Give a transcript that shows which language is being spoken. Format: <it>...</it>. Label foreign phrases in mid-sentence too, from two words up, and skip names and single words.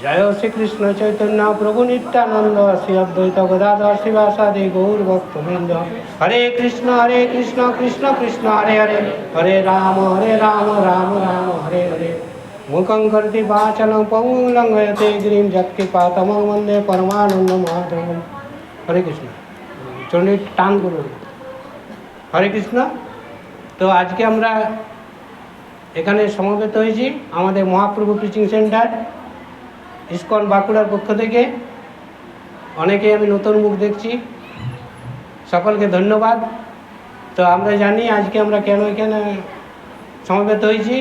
<sa>जय श्री कृष्ण चैतन्य प्रभु नित्यानंद श्री अद्वैत गदाधर शिवासादि गौर भक्तवृंद। हरे कृष्ण कृष्ण कृष्ण हरे हरे, हरे राम राम राम हरे हरे। मुखं करोति वाचालं पङ्गुं लङ्घयते गिरिं यत्कृपातमं वन्दे परमानंद माधवम्।</sa> <hi>हरे कृष्ण। चलिए टांग करो। हरे कृष्ण। तो आज के</hi> <bn>আমরা এখানে সমবেত হয়েছি আমাদের মহাপ্রভু</bn> <en>teaching center</en> <bn>ইসকন বাঁকুড়ার পক্ষ থেকে। অনেকেই আমি নতুন মুখ দেখছি, সকলকে ধন্যবাদ। তো আমরা জানি আজকে আমরা কেন এখানে সমবেত হয়েছি।</bn>